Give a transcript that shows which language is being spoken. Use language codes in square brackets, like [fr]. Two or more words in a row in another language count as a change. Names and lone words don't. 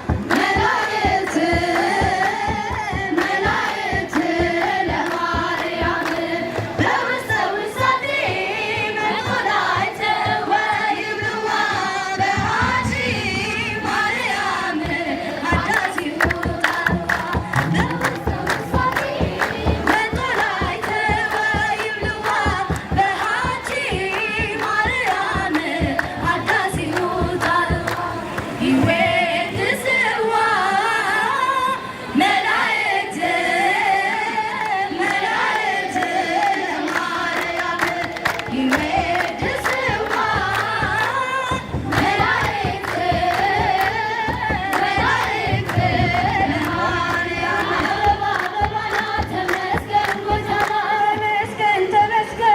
[gez] መላእክት፣ መላእክት ለማርያም በውስተ ውስቴ መላእክት ወይብልዋ በሃቲ ማርያም ሀዳሲ መላእክት ወይብልዋ በሃቲ ማርያም ሀዳሲ ይዌድስዋ መላእክት፣ መላእክት ለማርያም። ይዌድስዋ መላእክት፣ መላእክት ለማርያም። [am] አበባ፣ አበባ ናት፣ ተመስገን ጎተራ፣ ተመስገን፣ ተመስገን